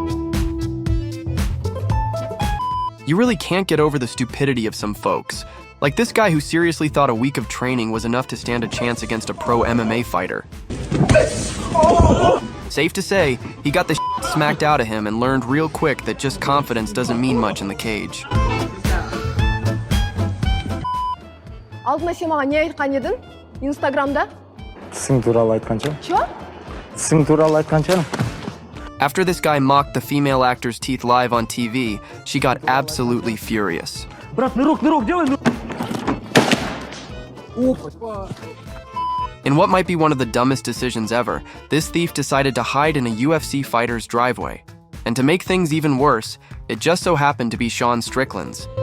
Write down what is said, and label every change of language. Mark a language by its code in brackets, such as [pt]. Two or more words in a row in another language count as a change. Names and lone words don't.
[en] You really can't get over the stupidity of some folks, like this guy who seriously thought a week of training was enough to stand a chance against a pro MMA fighter. Safe to say, he got the shit smacked out of him and learned real quick that just confidence doesn't mean much in the cage. [kk] Алдында сен маған не айтқан едің? Инстаграмда? Тісің туралы айтқанша? [ru] Чё? [kk] Тісің туралы айтқанша? [en] After this guy mocked the female actor's teeth live on TV, she got absolutely furious. [ru] Брат, нырок, делай! [en] In what might be one of the dumbest decisions ever, this thief decided to hide in a UFC fighter's driveway. And to make things even worse, it just so happened to be Sean Strickland's.